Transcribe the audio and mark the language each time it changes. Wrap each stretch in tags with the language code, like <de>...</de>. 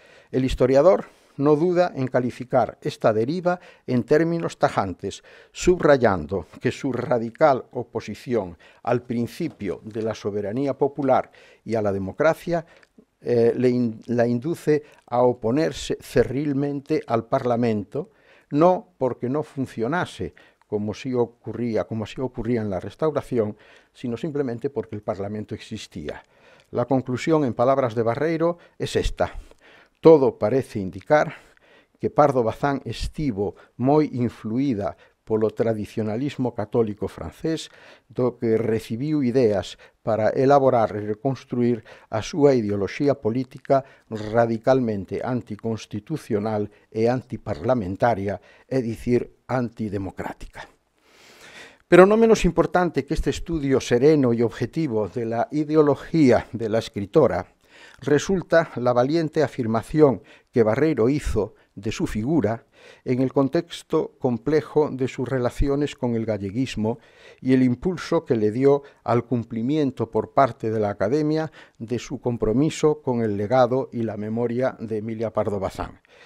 <es>El historiador no duda en calificar esta deriva en términos tajantes, subrayando que su radical oposición al principio de la soberanía popular y a la democracia la induce a oponerse cerrilmente al Parlamento, no porque no funcionase, como así ocurría en la Restauración, sino simplemente porque el Parlamento existía. La conclusión, en palabras de Barreiro, es esta.</es> <gl>Todo parece indicar que Pardo Bazán estivo moi influída polo tradicionalismo católico francés, do que recibiu ideas para elaborar e reconstruir a súa ideoloxía política radicalmente anticonstitucional e antiparlamentaria, é dicir, antidemocrática.</gl> <es>Pero no menos importante que este estudio sereno y objetivo de la ideología de la escritora, resulta la valiente afirmación que Barreiro hizo de su figura en el contexto complejo de sus relaciones con el galleguismo y el impulso que le dio al cumplimiento por parte de la Academia de su compromiso con el legado y la memoria de Emilia Pardo Bazán.</es>